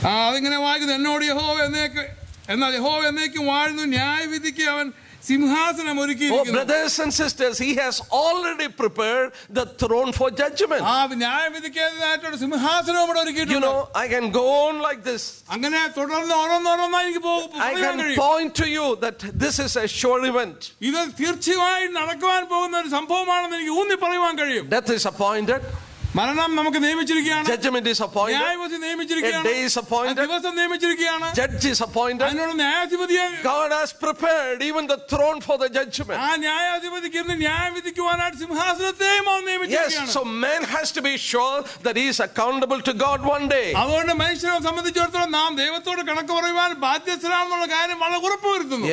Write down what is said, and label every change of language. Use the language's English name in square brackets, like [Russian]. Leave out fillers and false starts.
[Malayalam] അതിങ്ങനെ വായിക്കുന്നത്, എന്നോട് എന്നാൽ യഹോവ എന്നേക്കും വാഴുന്നു, ന്യായവിധിക്ക് അവൻ സിംഹാസനം ഒരുക്കിയിരിക്കുന്നു. [English] Oh, brothers and sisters, he has already prepared the throne for judgment. [Malayalam] ന്യായവിധിക്കാനായിട്ടൊരു സിംഹാസനം ഇവിടെ ഒരുക്കിയിട്ടുണ്ട്. [English] You know, I can go on like this. [Malayalam] അങ്ങനെ തുടർന്ന് ഓരോന്നോരോന്നായി എനിക്ക് [English] I can point to you that this is a sure event. [Malayalam] ഇത് തീർച്ചയായും നടക്കുവാൻ പോകുന്ന ഒരു സംഭവമാണെന്ന് എനിക്ക് ഊന്നി പറയുവാൻ കഴിയും. [English] Death is appointed. [Malayalam] മരണം നമുക്ക് നിയമിച്ചിരിക്കുകയാണ്. [English] Judgment is appointed. [Malayalam] ന്യായവിധി നിയമിച്ചിരിക്കുകയാണ്. [English] A day is appointed. [Malayalam] ദിവസം നിയമിച്ചിരിക്കുകയാണ്. [English] Judge is appointed. [Malayalam] അതിനുള്ള ന്യായാധിപതിയെ [English] God has prepared even the throne for the judgment. [Malayalam] ആ ന്യായാധിപതിക്ക് ഇരുന്ന് ന്യായവിധിക്കുവാനായിട്ട് സിംഹാസനത്തെയും അവൻ നിയമിച്ചിരിക്കുകയാണ്. [English] Yes, so man has to be sure that he is accountable to God one day. [Malayalam] അതുകൊണ്ട് മനുഷ്യനെ സംബന്ധിച്ചിടത്തോളം നാം ദൈവത്തോട് കണക്ക് പറയുവാൻ ബാധ്യസ്ഥരാണെന്നുള്ള കാര്യം വളരെ ഉറപ്പുവരുത്തുന്നു.